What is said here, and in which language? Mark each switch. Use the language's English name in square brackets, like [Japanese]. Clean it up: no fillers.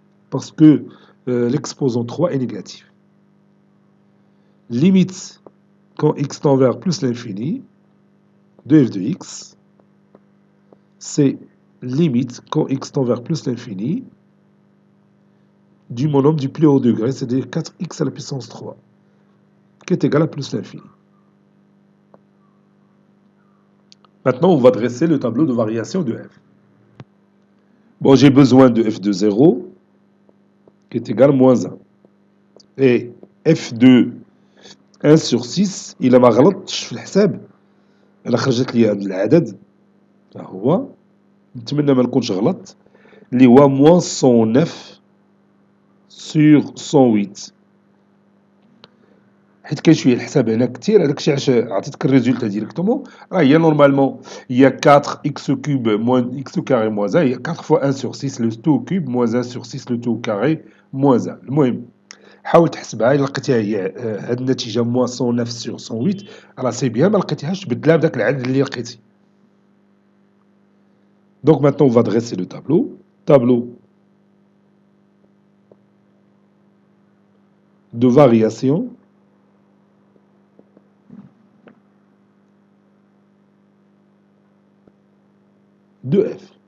[French] Parce que l'exposant 3 est négatif. Limite quand x tend vers plus l'infini de f de x, c'est limite quand x tend vers plus l'infini du monome du plus haut degré, c'est-à-dire 4x à la puissance 3, qui est égal à plus l'infini. Maintenant, on va dresser le tableau de variation de f. Bon, j'ai besoin de f de 0, qui est égal à moins 1. Et f de 1 sur 6 [Arabic] إلا ما غلطتش في الحساب إلا خرجت لي هذا العدد ها هو نتمنى ما نكونش غلط اللي هو moins 109 [French] sur 108. [Arabic] حيت كاين شويه الحساب هنا كثير، هذاك الشيء علاش عطيتك الريزولتا ديريكتومون. راه هي [French] نورمالمون هي 4 x كوب موان x carré موان 1، هي 4 fois 1 sur 6 le tout au cube moins 1 sur 6 le tout au carré moins 1. [Arabic] المهم حاول تحسبها، الا لقيتيها هي هاد النتيجه موان 109 sur 108 راه [French] سي بيان، [Arabic] ما لقيتيهاش بدلها بداك العدد اللي لقيتي. [French] Donc maintenant on va dresser le tableau. Tableau de variation de f.